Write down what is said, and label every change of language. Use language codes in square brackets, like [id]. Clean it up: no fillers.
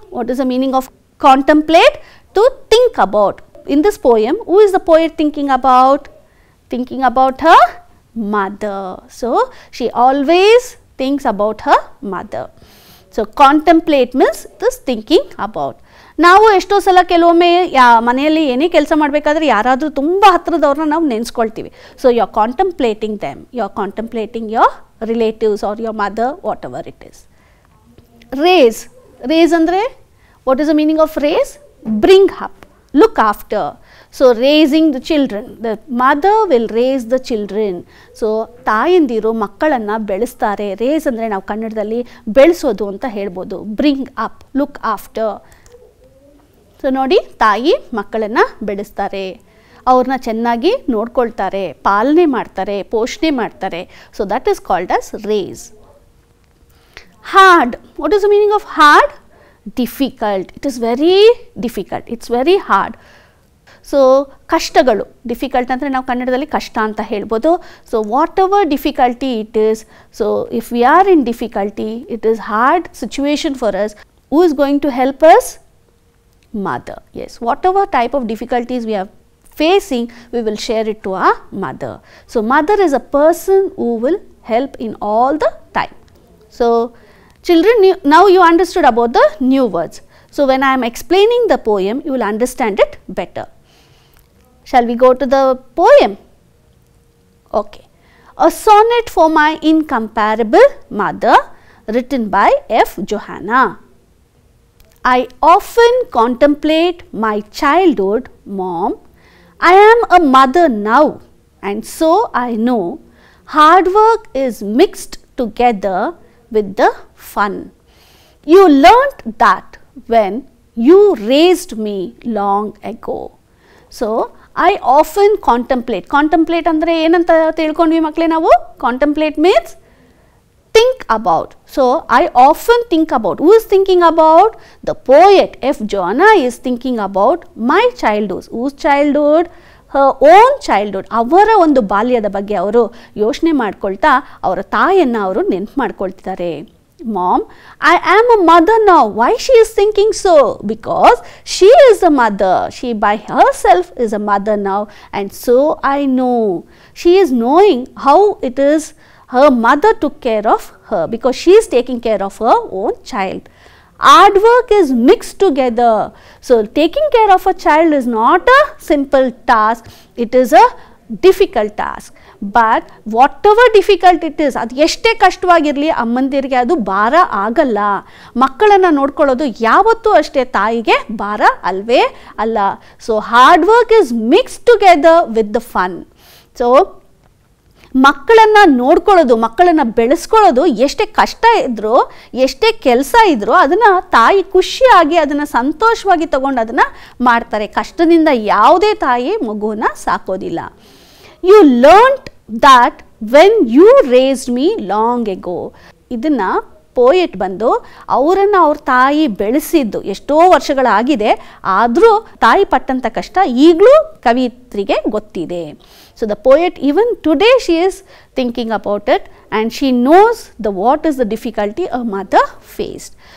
[en] What is the meaning of contemplate? To think about. In this poem, who is the poet thinking about? Thinking about her mother. So she always thinks about her mother. So contemplate means this thinking about. [kn] ನಾವು ಎಷ್ಟೋ ಸಲ ಕೆಲವೊಮ್ಮೆ ಮನೆಯಲ್ಲಿ ಏನೇ ಕೆಲಸ ಮಾಡಬೇಕಾದ್ರೆ ಯಾರಾದರೂ ತುಂಬ ಹತ್ತಿರದವ್ರನ್ನ ನಾವು ನೆನೆಸ್ಕೊಳ್ತೀವಿ. [en] So you are contemplating them, you are contemplating your relatives or your mother, whatever it is. Raise. Raise andre, what is the meaning of raise? Bring up, look after. So raising the children, the mother will raise the children. [kn] So ತಾಯಂದಿರು ಮಕ್ಕಳನ್ನು ಬೆಳೆಸ್ತಾರೆ. Race ಅಂದರೆ ನಾವು ಕನ್ನಡದಲ್ಲಿ ಬೆಳೆಸೋದು ಅಂತ ಹೇಳ್ಬೋದು. [en] Bring up, look after. [kn] So ನೋಡಿ, ತಾಯಿ ಮಕ್ಕಳನ್ನು ಬೆಳೆಸ್ತಾರೆ, ಅವ್ರನ್ನ ಚೆನ್ನಾಗಿ ನೋಡ್ಕೊಳ್ತಾರೆ, ಪಾಲನೆ ಮಾಡ್ತಾರೆ, ಪೋಷಣೆ ಮಾಡ್ತಾರೆ. [en] So that is called as raise. Hard. What is the meaning of hard? Difficult. It is very difficult. It's very hard. [kn] So ಕಷ್ಟಗಳು, ಡಿಫಿಕಲ್ಟ್ ಅಂದರೆ ನಾವು ಕನ್ನಡದಲ್ಲಿ ಕಷ್ಟ ಅಂತ ಹೇಳ್ಬೋದು. [en] So whatever difficulty it is, so if we are in difficulty, it is hard situation for us. Who is going to help us? Mother. Yes, whatever type of difficulties we are facing, we will share it to our mother. So mother is a person who will help in all the time. So children, now you understood about the new words. So when I am explaining the poem, you will understand it better. Shall we go to the poem? Okay. A sonnet for my incomparable mother, written by F. Johanna. I often contemplate my childhood, Mom. I am a mother now, and so I know hard work is mixed together with the fun. You learnt that when you raised me long ago. So I often contemplate. [kn] Contemplate andre ಏನಂತ ತಿಳ್ಕೊಂಡ್ವಿ ಮಕ್ಕಳೇ ನಾವು? [en] Contemplate means think about. So I often think about. Who is thinking about? The poet F. Johanna is thinking about my childhood. Whose childhood? Her own childhood. [kn] ಅವರ ಒಂದು ಬಾಲ್ಯದ ಬಗ್ಗೆ ಅವರು ಯೋಚನೆ ಮಾಡ್ಕೊಳ್ತಾ ಅವರ ತಾಯಿಯನ್ನು ಅವರು ನೆನಪು ಮಾಡ್ಕೊಳ್ತಿದ್ದಾರೆ. [en] Mom, I am a mother now. Why she is thinking so? Because she is a mother. She by herself is a mother now, and so I know. She is knowing how it is, her mother took care of her because she is taking care of her own child. Hard work is mixed together. So taking care of a child is not a simple task, it is a difficult task. But whatever difficult it is, [kn] ಅದು ಎಷ್ಟೇ ಕಷ್ಟವಾಗಿರಲಿ ಅಮ್ಮಂದಿರಿಗೆ ಅದು ಭಾರ ಆಗಲ್ಲ. ಮಕ್ಕಳನ್ನು ನೋಡ್ಕೊಳ್ಳೋದು ಯಾವತ್ತೂ ಅಷ್ಟೇ ತಾಯಿಗೆ ಭಾರ ಅಲ್ವೇ ಅಲ್ಲ. [en] So hard work is mixed together with the fun. [kn] So ಮಕ್ಕಳನ್ನು ನೋಡ್ಕೊಳ್ಳೋದು, ಮಕ್ಕಳನ್ನು ಬೆಳೆಸ್ಕೊಳ್ಳೋದು ಎಷ್ಟೇ ಕಷ್ಟ ಇದ್ದರೂ, ಎಷ್ಟೇ ಕೆಲಸ ಇದ್ದರೂ ಅದನ್ನು ತಾಯಿ ಖುಷಿಯಾಗಿ ಅದನ್ನು ಸಂತೋಷವಾಗಿ ತಗೊಂಡು ಅದನ್ನು ಮಾಡ್ತಾರೆ. ಕಷ್ಟದಿಂದ ಯಾವುದೇ ತಾಯಿ ಮಗುವನ್ನು ಸಾಕೋದಿಲ್ಲ. [en] You learned that when you raised me long ago. [kn] ಇದನ್ನು ಪೋಯೆಟ್ ಬಂದು ಅವರನ್ನು ಅವ್ರ ತಾಯಿ ಬೆಳೆಸಿದ್ದು ಎಷ್ಟೋ ವರ್ಷಗಳಾಗಿದೆ, ಆದರೂ ತಾಯಿ ಪಟ್ಟಂಥ ಕಷ್ಟ ಈಗಲೂ ಕವಿತ್ರಿಗೆ ಗೊತ್ತಿದೆ. [en] So the poet even today she is thinking about it and she knows what is the difficulty a mother faced.